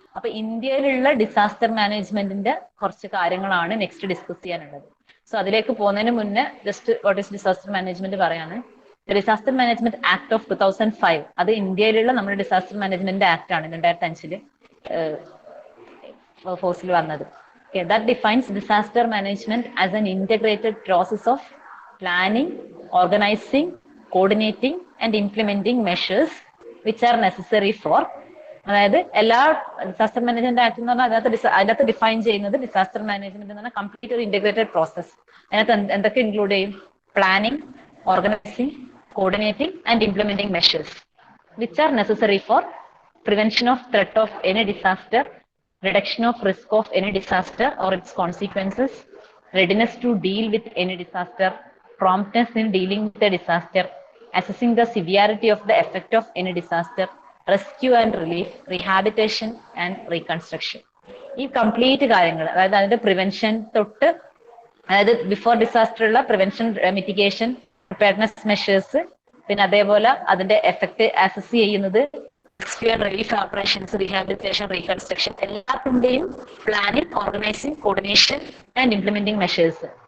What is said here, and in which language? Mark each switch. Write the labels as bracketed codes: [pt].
[ml] അപ്പൊ ഇന്ത്യയിലുള്ള ഡിസാസ്റ്റർ മാനേജ്മെന്റിന്റെ കുറച്ച് കാര്യങ്ങളാണ് നെക്സ്റ്റ് ഡിസ്കസ് ചെയ്യാനുള്ളത്. സോ അതിലേക്ക് പോകുന്നതിന് മുന്നേ [en] just what is disaster management [ml] പറയാണ്. ഡിസാസ്റ്റർ മാനേജ്മെന്റ് ആക്ട് ഓഫ് 2005, അത് ഇന്ത്യയിലുള്ള നമ്മുടെ ഡിസാസ്റ്റർ മാനേജ്മെന്റ് ആക്ട് ആണ് 2005 ഫോഴ്സിൽ വന്നത്. [en] Okay, that defines disaster management as an integrated process of planning, organizing, coordinating and implementing measures which are necessary for [ml] അതായത് എല്ലാ disaster management act എന്ന് പറഞ്ഞാൽ അതിനകത്ത് ഡിഫൈൻ ചെയ്യുന്നത് ഡിസാസ്റ്റർ മാനേജ്മെന്റ് എന്ന് പറഞ്ഞാൽ കംപ്ലീറ്റ് ഒരു ഇന്റഗ്രേറ്റഡ് പ്രോസസ്. അതിനകത്ത് എന്തൊക്കെ ഇൻക്ലൂഡ് ചെയ്യും? [en] Planning, organising, coordinating and implementing measures which are necessary for prevention of threat of any disaster, reduction of risk of any disaster or its consequences, readiness to deal with any disaster, promptness in dealing with a disaster, assessing the severity of the effect of any disaster, rescue and relief, rehabilitation and reconstruction. [ml] ഈ complete കാര്യങ്ങൾ, അതായത് അതിന്റെ prevention തൊട്ട്, അതായത് before disaster ഉള്ള prevention, mitigation, preparedness measures, പിന്നെ അതേപോലെ അതിന്റെ എഫക്ട് അസസ് ചെയ്യുന്നത്, rescue and relief operations, rehabilitation, reconstruction, എല്ലാത്തിന്റെയും planning, organising, coordination and implementing measures.